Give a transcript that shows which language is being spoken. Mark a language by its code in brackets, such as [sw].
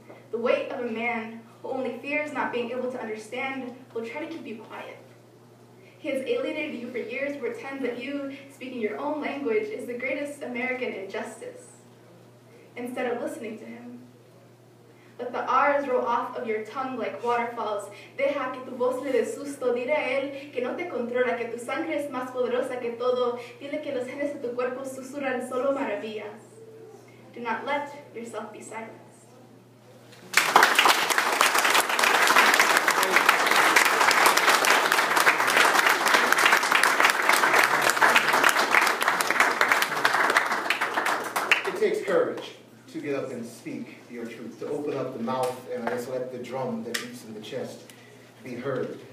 [en] The weight of a man who only fears not being able to understand will try to keep you quiet. He has alienated you for years, pretends that you, speaking your own language, is the greatest American injustice. Instead of listening to him, let the R's roll off of your tongue like waterfalls. [es] Deja que tu voz le dé susto. Dile a él que no te controla, que tu sangre es más poderosa que todo. Dile que los genes de tu cuerpo susurran solo maravillas. [en] Do not let yourself be silenced. It takes courage to get up and speak your truth, to open up the mouth and I just let the drum that beats in the chest be heard.